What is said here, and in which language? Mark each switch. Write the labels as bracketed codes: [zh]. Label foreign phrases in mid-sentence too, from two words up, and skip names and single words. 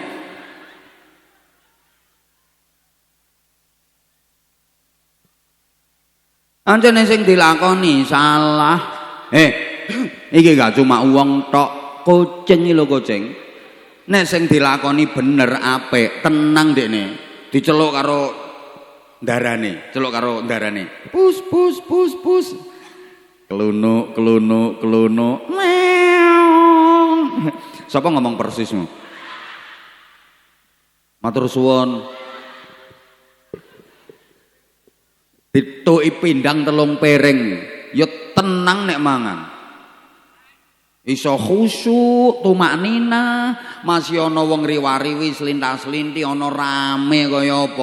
[jv] Anjene sing dilakoni salah. Iki gak cuma uang tok, kucing iki lho kucing. Nek sing dilakoni bener apik, tenang dekne. Diceluk karo ndarane, celuk karo ndarane. Pus pus pus pus. Kelunuk kelunuk kelunuk. Sapa ngomong persismu? Matur suwun. Dituki pindang 3 piring. Ya tenang nek mangan. Iso khusyuk, tumaknina, masih ana wong riwariwi slintas-slinti ana rame kaya apa.